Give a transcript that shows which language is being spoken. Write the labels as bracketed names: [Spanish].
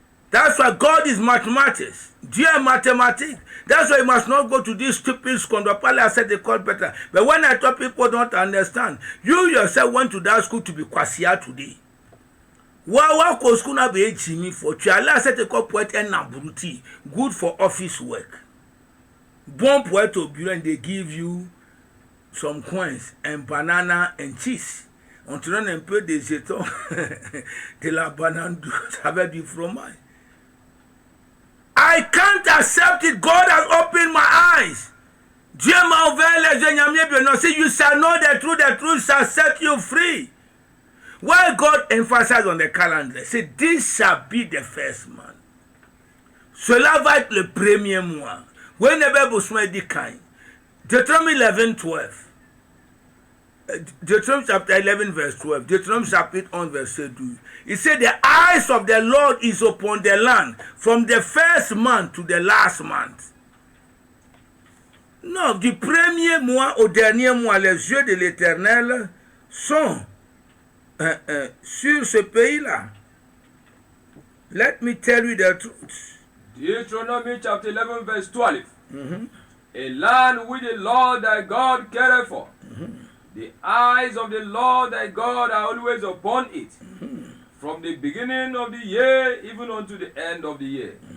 [English] That's why God is mathematics. [French] Dieu est mathématique. [English] That's why you must not go to this stupid school. [French] On doit pas aller à cette école [English] better. But when I thought people don't understand, you yourself went to that school to be kwasia today. Wa ko school na be Jimmy for. [French] Tu allais à cette école pour être un abruti. [English] Good for office work. [French] Bon pour être au bureau [English] and they give you some coins and banana and cheese. [French] On te donne un peu des jetons de la banane avec du fromage. [English] I can't accept it. God has opened my eyes. [French] Dieu m'a ouvert les yeux. [English] Say you shall know the truth shall set you free. Why God emphasized on the calendar? Say this shall be the first month. [French] Cela va être le premier mois. [English] When the Bible says this kind. Deuteronomy 11:12. Deuteronomy chapter 11 verse 12. Deuteronomy chapter 1 verse 2. It said the eyes of the Lord is upon the land from the first month to the last month. [French] Non, du premier mois au dernier mois, les yeux de l'Éternel sont sur ce pays-là. [English] Let me tell you the truth. Deuteronomy chapter 11 verse 12. A land which the Lord thy God careth for. The eyes of the Lord thy God are always upon it, from the beginning of the year even unto the end of the year.